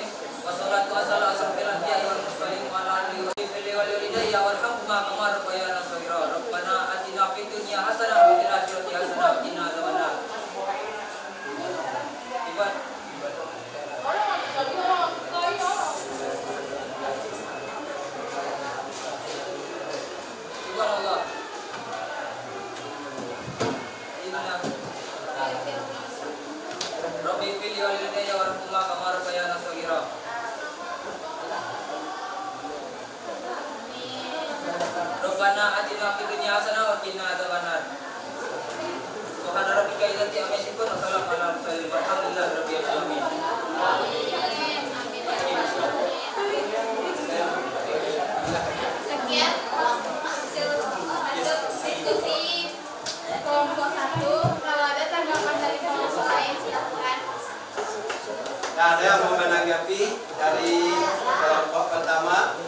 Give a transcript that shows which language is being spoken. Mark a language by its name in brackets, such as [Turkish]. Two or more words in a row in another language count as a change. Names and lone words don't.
[Arabic] والصلاة والسلام على أشرف الأنبياء والمرسلين وعلى آله وصحبه والوالدي وارحمهما كما ربياني صغيرا. ربنا آتنا في الدنيا حسنة وفي الآخرة حسنة وقنا عذاب النار. سبحان الله. رب فلي والديّ وارحمهما كما ربياني صغيرا. ربنا آتنا في الدنيا حسنة وقنا عذاب النار. سبحان ربك العزة عما يصفون وسلام على المرسلين والحمد لله رب العالمين. [Indonesian] Sekian hasil diskusi kelompok 1. Kalau ada tanggapan dari kelompok lain silakan. Nah, ada yang mau menanggapi dari kelompok pertama?